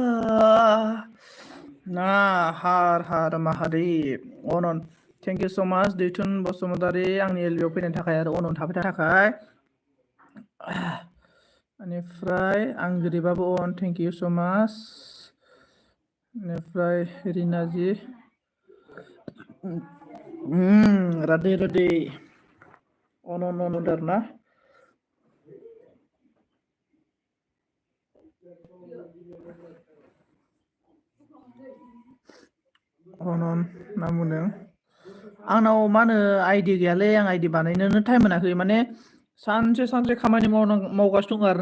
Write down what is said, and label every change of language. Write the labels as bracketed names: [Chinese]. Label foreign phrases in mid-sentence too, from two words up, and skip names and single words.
[Bodo] ना [Hindi] हार हार महादेव [Bodo] अनन [English] thank you so much [Bodo] दैथुन बसुमतारी आंनि एलबियाव फैनायनि थाखाय आरो अनन थाबाय थाखाय बेनिफ्राय आंगुरिबाबो अन [English] thank you so much [Bodo] बेनिफ्राय रिनाजी राधे राधे अनन अनदार ना अनन नाम बुंदों आंनाव मा होनो आइडि गैयालै आं आइडि बानायनोनो टाइम मोनाखै माने सानसे खामानि मावगासिनो दं आरोना